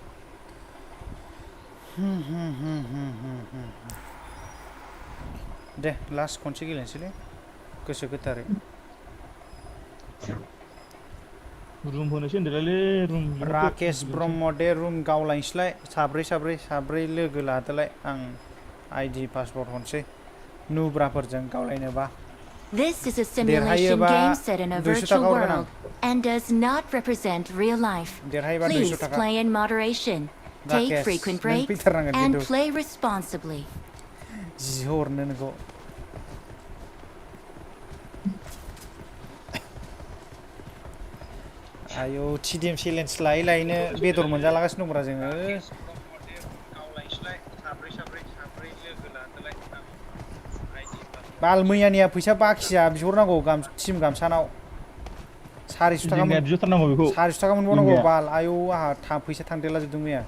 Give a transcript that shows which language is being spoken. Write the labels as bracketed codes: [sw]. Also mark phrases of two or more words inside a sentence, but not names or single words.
[brx] दे लास्ट खनसे गेलेनोसैलै गोसो गोथारै रुम होनोसै होनदोंलै रुम राकेश ब्रह्म दे रुम गावलायनोसैलाय साब्रै लोगो लादोलाय आं [en] ID password [brx] हरनोसै नुब्राफोरजों गावलायनोबा [en] This is a simulation game set in a virtual world and does not represent real life. Please play in moderation, take frequent breaks, and play responsibly. [brx] जि हरनो नोंखौ आयौ [en] TDM challenge [brx] लायैनो बेदर मोनजालागासिनो दंब्रा जोङो बाल मैयानिया फैसा बाखिया बिहरनांगौ टिम गामसानाव 400 थाखा मोनबावनांगौ बाल आयौ आहा फैसा थांदेरला जोबदों मैया